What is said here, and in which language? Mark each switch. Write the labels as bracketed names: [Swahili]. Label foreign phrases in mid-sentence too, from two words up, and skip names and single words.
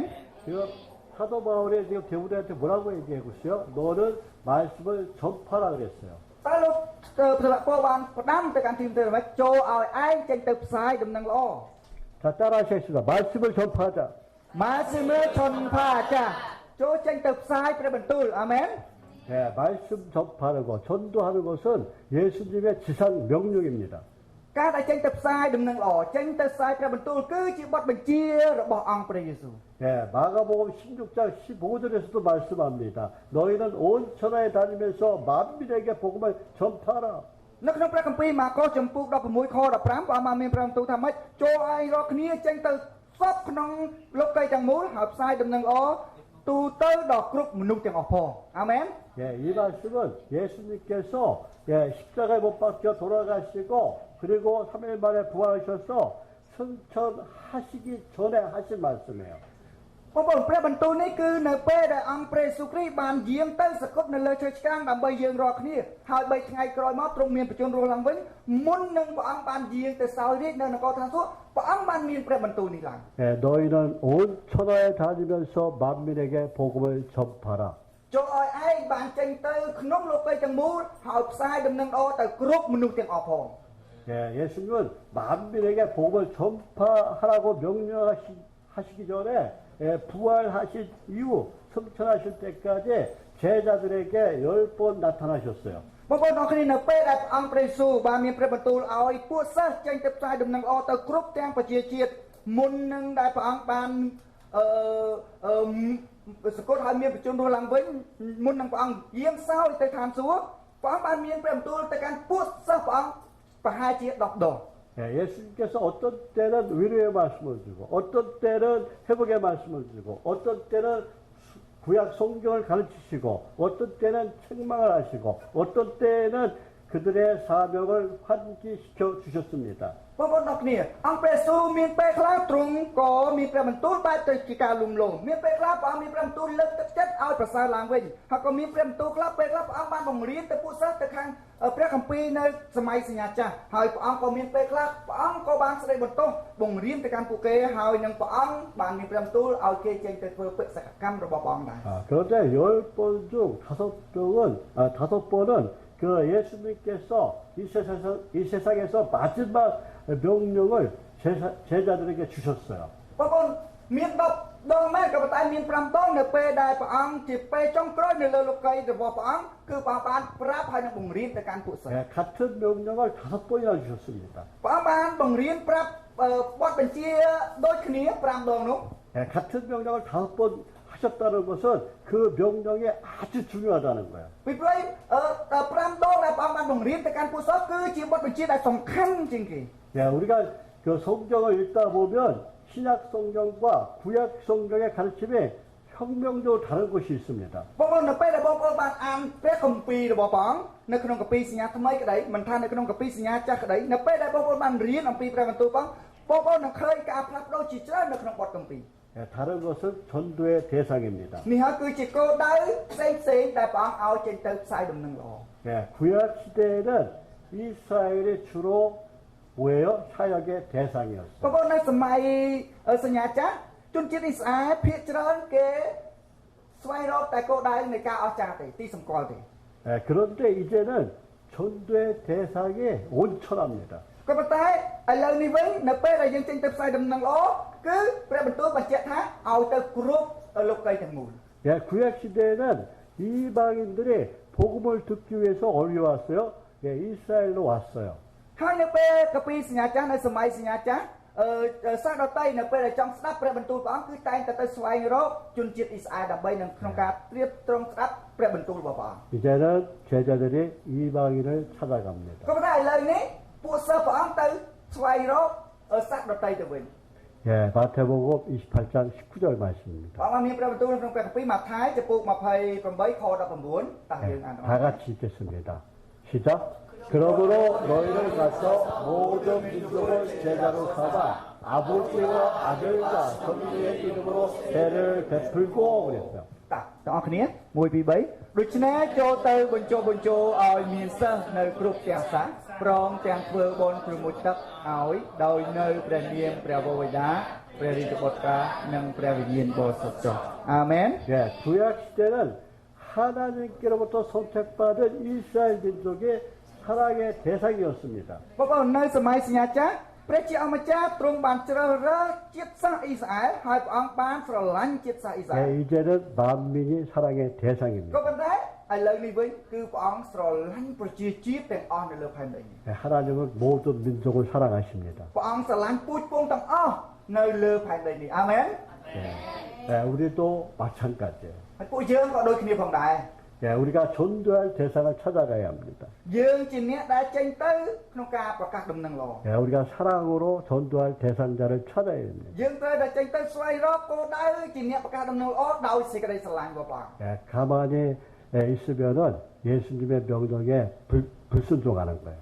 [Korean] 지금 사도 바울이 지금 디모데한테 뭐라고 얘기하고 있어요? 너는 말씀을 전파라 그랬어요. [Khmer] តើលោកព្រះពលបានផ្ដាំទៅកាន់ទីមទេថាចូលឲ្យឯងចេញទៅផ្សាយដំណឹងល្អ [Korean] 자, 따라하시겠습니다. 말씀을 전파하자. 말씀을 전파하자 [Khmer] ចូលចេញទៅផ្សាយព្រះបន្ទូលអាមែន [Korean] 네, 말씀 전파하는 것, 전도하는 것은 예수님의 지상 명령입니다. [Khmer] ការដែលចេញទៅផ្សាយដំណឹងល្អចេញទៅផ្សាយព្រះបន្ទូលគឺជាបទបញ្ជារបស់អង្គព្រះយេស៊ូវ [Korean] 예, 마가복음 16장 15절에서도 말씀합니다. 너희는 온 천하에 다니면서 만민에게 복음을 전파하라. [Khmer] នៅក្នុងព្រះគម្ពីរម៉ាកុសចំពុក16ខ15ព្រះអង្គបានមានព្រះបន្ទូលថាម៉េចចូលឲ្យរាល់គ្នាចេញទៅសពក្នុងលោកីទាំងមូលហើយផ្សាយដំណឹងល្អទូទៅដល់គ្រប់មនុស្សទាំងអស់ផងអាមែន [Korean] 예, 이 말씀은 예수님께서 예, 십자가에 못 박혀 돌아가시고 그리고 3일 만에 부활하셔서 승천하시기 전에 하신 말씀이에요. [Khmer] បងប្អូនព្រះបន្ទូលនេះគឺនៅពេលដែលអង្គព្រះយេស៊ូវគ្រីស្ទបានយាងទៅសគត់នៅលើឈើឆ្កាងដើម្បីយើងរាល់គ្នាហើយ3ថ្ងៃក្រោយមកទ្រង់មានបញ្ជូនរស់ឡើងវិញមុននឹងព្រះអង្គបានយាងទៅសោយរាជនៅនគរឋានសួគ៌ព្រះអង្គបានមានព្រះបន្ទូលនេះឡើង [Korean] 예, 너희는 온 천하에 다니면서 만민에게 복음을 전파하라. [Khmer] ចូលឲ្យឯងបានចេញទៅក្នុងលោកីទាំងមូលហើយផ្សាយដំណឹងល្អទៅគ្រប់មនុស្សទាំងអស់ផង [Korean] 예, 예수님은 만민에게 복음을 전파하라고 명령하시기 전에 예, 부활하신 이후 승천하실 때까지 제자들에게 10번 나타나셨어요. [Khmer] បងប្អូនអរគ្នានៅពេលដែលព្រះអង្គព្រះយេស៊ូវបានមានព្រះបន្ទូលឲ្យពួកសិស្សចេញទៅផ្សាយដំណឹងល្អទៅគ្រប់ទាំងប្រជាជាតិមុននឹងដែលព្រះអង្គបានសគត់ឲ្យមានបញ្ជូនរស់ឡើងវិញមុននឹងព្រះអង្គយាងសោយទៅឋានសួគ៌ព្រះអង្គបានមានព្រះបន្ទូលទៅកាន់ពួកសិស្សព្រះអង្គប្រហែលជា10ដង [Korean] 예, 예수님께서 어떤 때는 위로의 말씀을 주고 어떤 때는 회복의 말씀을 주고 어떤 때는 구약 성경을 가르치시고 어떤 때는 책망을 하시고 어떤 때는 그들의 사명을 환기시켜 주셨습니다. [Khmer] បងប្អូនអរគ្នាអង្គព្រះយេស៊ូវមានពេលខ្លះទ្រង់ក៏មានព្រះបន្ទូលបែបទៅជាការលំលោមមានពេលខ្លះព្រះអង្គមានព្រះបន្ទូលលើកទឹកចិត្តឲ្យប្រសើរឡើងវិញហើយក៏មានព្រះបន្ទូលខ្លះពេលខ្លះព្រះអង្គបានបង្រៀនទៅពួកសិស្សទៅខាងព្រះគម្ពីរនៅសម័យសញ្ញាចាស់ហើយព្រះអង្គក៏មានពេលខ្លះព្រះអង្គក៏បានស្ដីបន្ទោសបង្រៀនទៅកាន់ពួកគេហើយនឹងព្រះអង្គបានមានព្រះបន្ទូលឲ្យគេចេញទៅធ្វើបេសកកម្មរបស់ព្រះអង្គដែរ [Korean] 그런데 10번 중 5번은 그 예수님께서 이 세상에서 마지막 명령을 제자들에게 주셨어요. [Khmer] បងប្អូនមាន10ដងមែនក៏ប៉ុន្តែមាន5ដងនៅពេលដែលព្រះអង្គជាពេលចុងក្រោយនៅលើលោកីរបស់ព្រះអង្គគឺព្រះអង្គបានប្រាប់ហើយនឹងបង្រៀនទៅកាន់ពួកសិស្ស [Korean] 같은 명령을 5번이나 주셨습니다. [Khmer] ព្រះអង្គបានបង្រៀនប្រាប់បទបញ្ជាដូចគ្នា5ដងនោះ [Korean] 같은 명령을 5번 하셨다는 것은 그 명령이 아주 중요하다는 거예요. [Khmer] ពីព្រោះ5ដងដែលព្រះអង្គបានបង្រៀនទៅកាន់ពួកសិស្សគឺជាបទបញ្ជាដែលសំខាន់ជាងគេ [Korean] 우리가 그 성경을 읽다 보면 신약 성경과 구약 성경의 가르침이 혁명적으로 다른 것이 있습니다. [Khmer] បងប្អូននៅពេលដែលបងប្អូនបានអានព្រះគម្ពីររបស់ព្រះអង្គនៅក្នុងគម្ពីរសញ្ញាថ្មីក្តីមិនថានៅក្នុងគម្ពីរសញ្ញាចាស់ក្តីនៅពេលដែលបងប្អូនបានរៀនអំពីព្រះបន្ទូលព្រះអង្គបងប្អូននឹងឃើញការផ្លាស់ប្ដូរជាច្រើននៅក្នុងបទគម្ពីរ [Korean] 다른 것은 전도의 대상입니다. [Khmer] នេះហើយគឺជាគោលដៅផ្សេងៗដែលព្រះអង្គឲ្យចេញទៅផ្សាយដំណឹងល្អ [Korean] 구약 시대에는 이스라엘이 주로 뭐예요? 사역의 대상이었어요. [Khmer] បងប្អូននៅសម័យសញ្ញាចាស់ជនជាតិអ៊ីស្រាអែលភាគច្រើនគេស្វែងរកតែគោលដៅនៃការអស្ចារ្យទេទីសម្គាល់ទេ [Korean] 그런데 이제는 전도의 대상이 온천합니다. [Khmer] ក៏ប៉ុន្តែឥឡូវនេះវិញនៅពេលដែលយើងចេញទៅផ្សាយដំណឹងល្អគឺព្រះបន្ទូលបញ្ជាក់ថាឲ្យទៅគ្រប់លោកីទាំងមូល [Korean] 구약 시대에는 이방인들이 복음을 듣기 위해서 어디로 왔어요? 이스라엘로 왔어요. [Khmer] ហើយនៅពេលកាពីសញ្ញាចាស់នៅសម័យសញ្ញាចាស់សាសដតីនៅពេលដែលចង់ស្ដាប់ព្រះបន្ទូលព្រះអង្គគឺតែងតែទៅស្វែងរកជនជាតិអ៊ីស្រាអែលដើម្បីនឹងក្នុងការត្រៀបត្រងស្ដាប់ព្រះបន្ទូលរបស់ព្រះអង្គ [Korean] 이제는 제자들이 이방인을 찾아갑니다. [Khmer] ក៏ប៉ុន្តែឥឡូវនេះពួកសិស្សព្រះអង្គទៅស្វែងរកសាសដតីទៅវិញ [Korean] 마태복음 28장 19절 말씀입니다. [Khmer] ព្រះអង្គមានព្រះបន្ទូលក្នុងព្រះគម្ពីរម៉ាថាយចំពោះ28ខ19តាំងយើងអាន [Korean] 다 같이 읽겠습니다. 시작. 그러므로 너희를 가서 모든 민족을 제자로 삼아 아버지와 아들과 성령의 이름으로 배를 베풀고 그랬어요. [Khmer] តាទាំងអស់គ្នា1 2 3ដូច្នេះចូលទៅបញ្ចុះបញ្ចូលឲ្យមានសិស្សនៅគ្រប់ទាំងសាសព្រមទាំងធ្វើបុណ្យប្រមុជទឹកឲ្យដោយនៅព្រះនាមព្រះវរបិតាព្រះរាជបុត្រនិងព្រះវិញ្ញាណបរិសុទ្ធចុះអាមែន [Korean] 구약 시대는 하나님께로부터 선택받은 이스라엘 민족이 사랑의 대상이었습니다. [Khmer] បងប្អូននៅសម័យសញ្ញាចាស់ព្រះជាអម្ចាស់ទ្រង់បានជ្រើសរើសជាតិសាសន៍អ៊ីស្រាអែលហើយព្រះអង្គបានស្រឡាញ់ជាតិសាសន៍អ៊ីស្រាអែល [Korean] 이제는 만민이 사랑의 대상입니다. [Khmer] ក៏ប៉ុន្តែឥឡូវនេះវិញគឺព្រះអង្គស្រឡាញ់ប្រជាជាតិទាំងអស់នៅលើផែនដីនេះ [Korean] 예, 하나님은 모든 민족을 사랑하십니다. [Khmer] ព្រះអង្គស្រឡាញ់ពូជពងទាំងអស់នៅលើផែនដីនេះអាមែន [Korean] 예, 예, 우리도 마찬가지예요. [Khmer] ហើយពួកយើងក៏ដូចគ្នាផងដែរ [Korean] 예, 우리가 전도할 대상을 찾아가야 합니다. [Khmer] យើងជាអ្នកដែលចេញទៅក្នុងការប្រកាសដំណឹងល្អ [Korean] 예, 우리가 사랑으로 전도할 대상자를 찾아야 됩니다. [Khmer] យើងត្រូវតែចេញទៅស្វែងរកគោលដៅជាអ្នកប្រកាសដំណឹងល្អដោយសេចក្តីស្រឡាញ់របស់ព្រះអង្គ [Korean] 예, 가만히 있으면은 예수님의 명령에 불순종하는 거예요.